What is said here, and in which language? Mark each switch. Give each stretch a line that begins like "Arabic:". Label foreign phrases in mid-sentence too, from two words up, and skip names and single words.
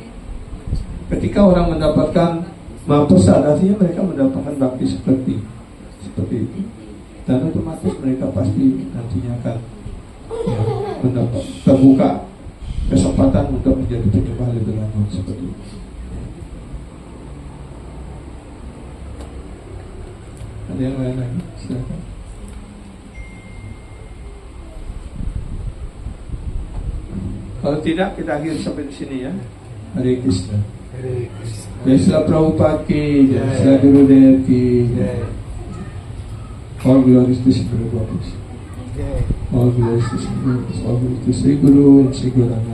Indonesian: Ketika orang mendapatkan mahaprasad, artinya mereka mendapatkan bakti sukriti, seperti itu, dan otomatis mereka pasti nantinya akan, ya, mendapat terbuka kesempatan untuk menjadi penyembah lebih lanjut, seperti itu. Ada yang lain lagi? Silakan. Kalau tidak, kita akhiri sampai di sini, ya. Hare Krishna. Hare Krishna.
Hindi: Jai Srila Prabhupada ki, Jai Srila Gurudev ki, Jai.
English: All glories to Sri Guru Bapus.
Hindi: Jai.
English: All glories to Sri Guru, all glories to Sri Guru and Sri Gauranga.